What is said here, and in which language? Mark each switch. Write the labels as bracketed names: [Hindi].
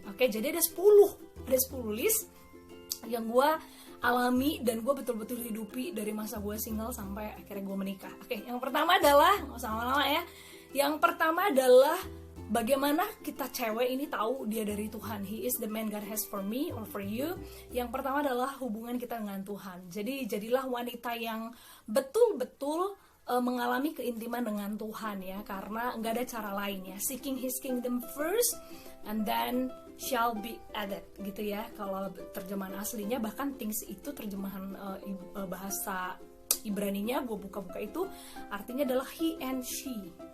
[Indonesian] Oke, jadi ada 10 list yang gue alami dan gue betul-betul hidupi dari masa gue single sampai akhirnya gue menikah. Oke, yang pertama adalah, nggak usah lama-lama ya, yang pertama adalah bagaimana kita cewek ini tahu dia dari Tuhan. [English] He is the man God has for me or for you. [Indonesian] Yang pertama adalah hubungan kita dengan Tuhan. Jadi jadilah wanita yang betul-betul mengalami keintiman dengan Tuhan ya, karena nggak ada cara lain ya. [English] Seeking His kingdom first and then shall be added gitu ya. [Indonesian] Kalau terjemahan aslinya, bahkan things itu terjemahan bahasa Ibraninya, gue buka-buka itu artinya adalah [English] he and she.